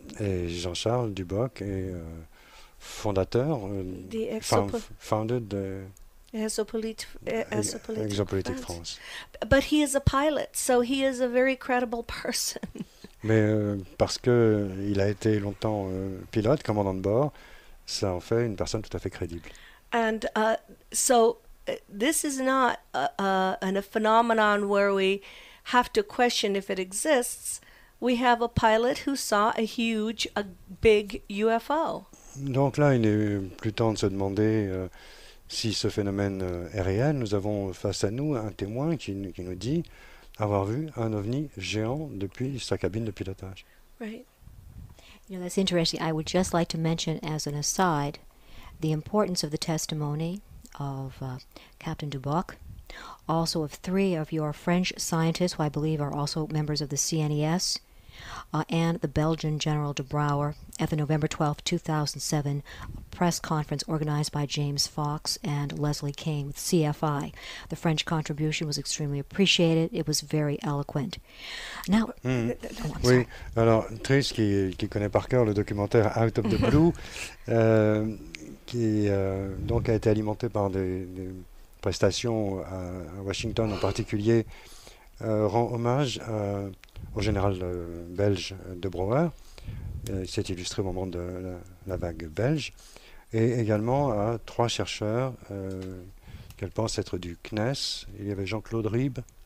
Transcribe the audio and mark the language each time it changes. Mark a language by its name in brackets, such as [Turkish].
[French] Et Jean-Charles Duboc est fondateur, [English] The founded Exopolitics France. France. But he is a pilot, so he is a very credible person. [French] Mais parce qu'il a été longtemps pilote, commandant de bord, ça en fait une personne tout à fait crédible. [English] And so this is not a phenomenon where we have to question if it exists. We have a pilot who saw a big UFO. [French] Donc là, il n'est plus temps de se demander si ce phénomène est réel. Nous avons face à nous un témoin qui nous dit avoir vu un ovni géant depuis sa cabine de pilotage. [English] Right. You know, that's interesting. I would just like to mention as an aside the importance of the testimony of Captain Duboc, also of 3 of your French scientists who I believe are also members of the CNES, and the Belgian General de Brouwer at the November 12, 2007 press conference organized by James Fox and Leslie King with CFI. The French contribution was extremely appreciated. It was very eloquent. Now, I'm [French] Oui, [English] sorry. [French] alors Trish, qui connaît par cœur le documentaire Out of the Blue, qui donc a été alimenté par des prestations à Washington en particulier, rend hommage au général belge de Brouwer, il s'est illustré au moment de la vague belge, et également à 3 chercheurs qu'elle pense être du CNES. Il y avait Jean-Claude Ribes.